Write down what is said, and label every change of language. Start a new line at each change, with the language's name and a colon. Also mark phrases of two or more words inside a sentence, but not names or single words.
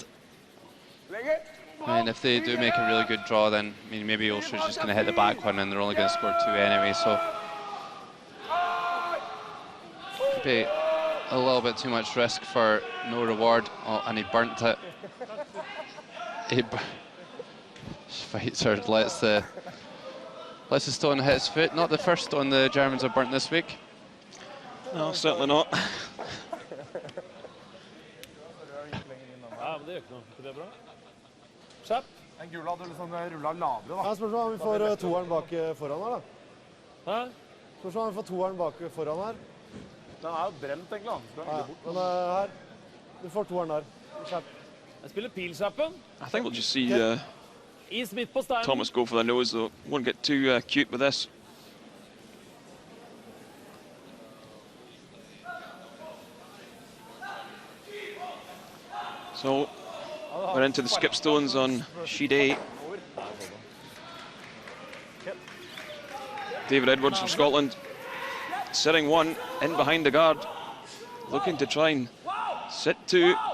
English: I mean, if they do make a really good draw, then I mean maybe Ulster's just going to hit the back one and they're only going to score 2 anyway, so could be a little bit too much risk for no reward. Oh, and he burnt it. Schweitzer lets the stone hit his foot. Not the first stone the Germans have burnt this week. No, certainly not.
Norwegian: Ja, men det gjør ikke noe. Det er bra. Kjapp. Den gule hadde liksom rullet lavere, da. Ja, spørs om vi får toeren bak foran her, da. Hæ? Spørs om vi får toeren bak foran her. Den er jo brent, egentlig. Ja, men her. Du får toeren der. Kjapp. Jeg spiller pilkjappen.
English: I think we'll just see
Norwegian: Is midt på steinen.
English: Thomas go for the nose though. Won't get too cute with this. So we're into the skip stones on sheet A. David Edwards from Scotland, sitting one in behind the guard, looking to try and sit two.